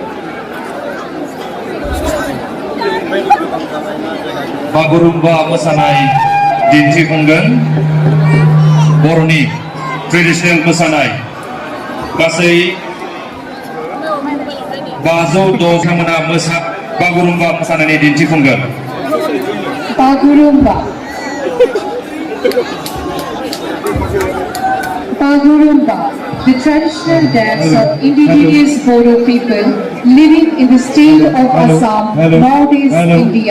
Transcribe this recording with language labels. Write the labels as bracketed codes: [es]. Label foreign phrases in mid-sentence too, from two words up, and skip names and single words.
[brx] बागुरुम्बा मोसानाय दिन्थिफुंगोन बर'नि ट्रेडिशनेल मोसानाय गासै [en] 500 [brx] बिथांमोना बागुरुम्बा मोसानायनि दिन्थिफुंगोन [en] Bagurumba, the traditional dance of indigenous Bodo people living in the state of Assam, northeast India.